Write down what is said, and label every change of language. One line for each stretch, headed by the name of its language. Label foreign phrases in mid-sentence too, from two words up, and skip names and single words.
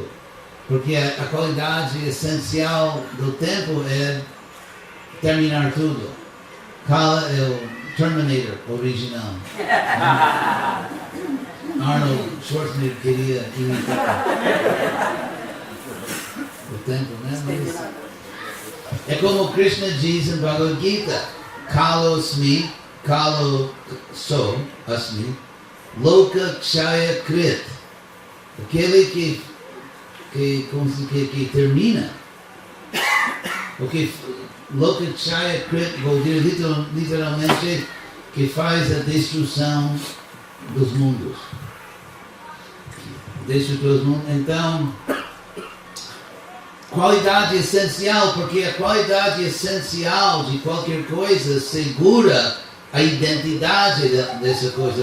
Portuguese: Porque a qualidade essencial do tempo é terminar tudo. Kala é o Terminator original. Arnold Schwarzenegger queria imitar o tempo, né? Mas é como Krishna diz em Bhagavad Gita:
Sanskrit: Kalosmi, Kalo so, asmi, Loka Kshaya Krit.
Portuguese: Aquele que termina. Porque
Sanskrit: Loka Kshaya Krit,
Portuguese: vou dizer literalmente, que faz a destruição dos mundos. Então, qualidade essencial, porque a qualidade essencial de qualquer coisa segura a identidade dessa coisa.